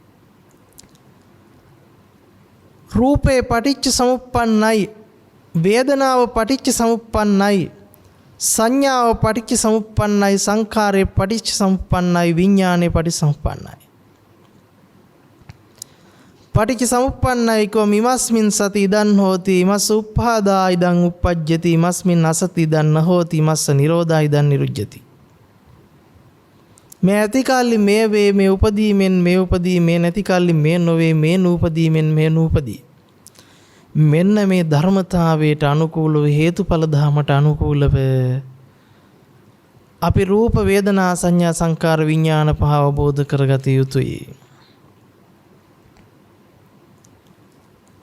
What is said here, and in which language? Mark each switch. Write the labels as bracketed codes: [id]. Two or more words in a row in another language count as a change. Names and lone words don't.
[si] රූපේ පටිච්ච සමුප්පන්නයි, වේදනාව පටිච්ච සමුප්පන්නයි, සංඥාව පටිච්ච සමුප්පන්නයි, සංකාරේ පටිච්ච සමුප්පන්නයි, විඥානේ පටිච්ච සමුප්පන්නයි. [pi] පටිච්ච සමුප්පන්නයි කෝ මිමස්මින් සති ඉදන් හෝති, ඉමස්ස උප්පාදා ඉදන් උප්පජ්ජති, ඉමස්මින් අසති ඉදන් නහෝති, ඉමස්ස නිරෝධා ඉදන් නිරුජ්ජති. [si] මේ ඇති කල්ලි මේ වේ, මේ උපදීමෙන් මේ උපදී, මේ නැති කල්ලි මේ නොවේ, මේ නූපදීමෙන් මේ නූපදී. මෙන්න මේ ධර්මතාවයට අනුකූලව, හේතුඵල ධමයට අනුකූලව අපි රූප වේදනා සංඥා සංකාර විඥාන පහ අවබෝධ කරගත යුතුයි.